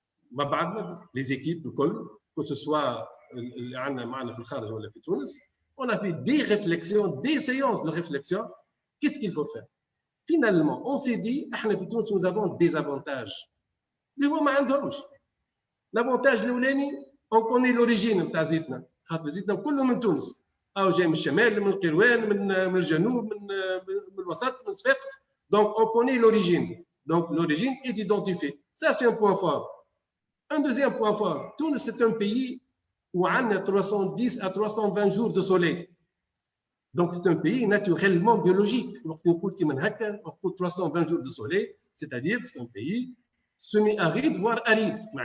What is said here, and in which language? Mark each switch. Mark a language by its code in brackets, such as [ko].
[ar] مع بعضنا [fr] les équipes [ar] الكل [fr] que ce soit [ar] اللي عندنا معنا في الخارج ولا في تونس. [fr] On a fait des réflexions, des séances de réflexion. Qu'est-ce qu'il faut faire? Finalement, on s'est dit, nous avons des avantages. Les gens n'ont pas. L'avantage, on connaît l'origine de Zitna. Zitna, tout le monde de Tunis. [ar] أو جاي من الشمال من القروان من الجنوب من الوسط من صفاقس. [fr] Donc, on connaît l'origine. Donc, l'origine est identifiée. Ça, c'est un point fort. Un deuxième point fort, Tunis, c'est un pays où on a 310 à 320 jours de soleil. Donc, c'est un pays naturellement biologique. On a 320 jours de soleil, c'est-à-dire c'est un pays semi-aride, voire aride.